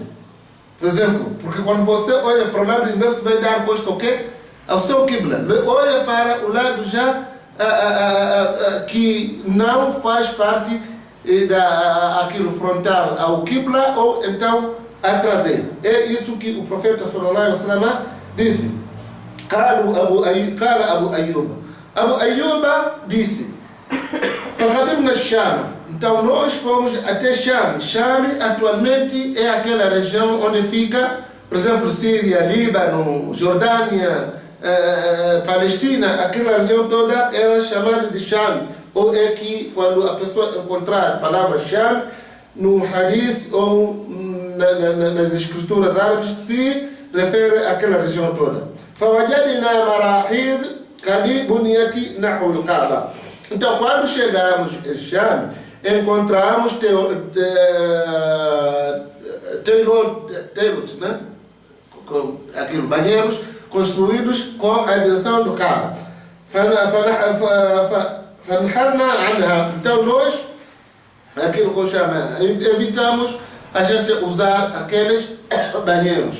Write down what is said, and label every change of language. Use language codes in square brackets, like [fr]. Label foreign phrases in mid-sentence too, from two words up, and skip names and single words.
[pt] Por exemplo, porque quando você olha para o lado inverso, vai dar costa ao seu Qibla. Olha para o lado já que não faz parte daquilo frontal ao Qibla, ou então a traseira. É isso que o profeta [ar] صلى الله عليه وسلم [pt] disse. Qala Abu Ayyub. Abu Ayyub disse: [ar] فقدمنا الشام. [pt] Então nós fomos até Sham. Sham atualmente é aquela região onde fica, por exemplo, Síria, Líbano, Jordânia, Palestina. Aquela região toda era chamada de Sham. Ou é que quando a pessoa encontrar a palavra Sham no hadith ou nas escrituras árabes, se refere àquela região toda. [ar] فوجدنا مراحيض قد بنيت نحو الكعبة. [pt] Então, quando chegamos em Sham, encontramos né? Aquilo, banheiros construídos com a direção do Kaaba. Então nós, aquilo que eu chamo, evitamos a gente usar aqueles banheiros.